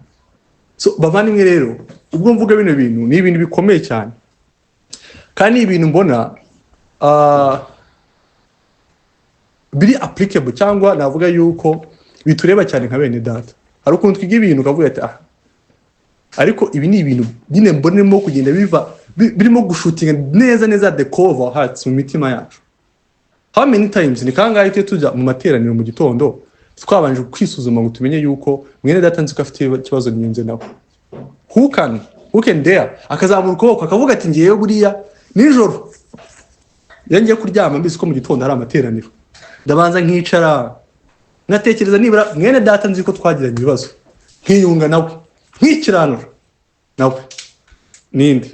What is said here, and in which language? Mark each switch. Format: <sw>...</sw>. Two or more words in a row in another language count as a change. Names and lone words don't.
<rw>So bavandimwe rero, ubwo mvuga bino bintu ni ibintu bikomeye cyane, kandi ibintu mbona biri applicable, cyangwa navuga yuko bitureba cyane nka bene data. Hari ukuntu twiga ibintu ukavuga ati ariko ibi ni ibintu nyine mbonemo kugenda birimo gushutinga neza</rw> <en>the core of our hearts,</en> <rw>mu mitima yacu.</rw> <en>How many times</en> <rw>ni kangahe tujya mu materaniro mu gitondo twabanje kwisuzuma ngo tumenye yuko mwene data nzi ko afite ikibazo n'inze nawe.</rw> <en>Who can dare</en> <rw>akazamura ukuboko akavuga ati ngiye buriya nijoro yangiye kuryama mbizi ko mu gitondo hari amateraniro, ndabanza nkicara ngatekereza nibura mwene data nzi ko twagiranye ibibazo, nkiyunga nawe, nkikiranura nawe nindi.</rw>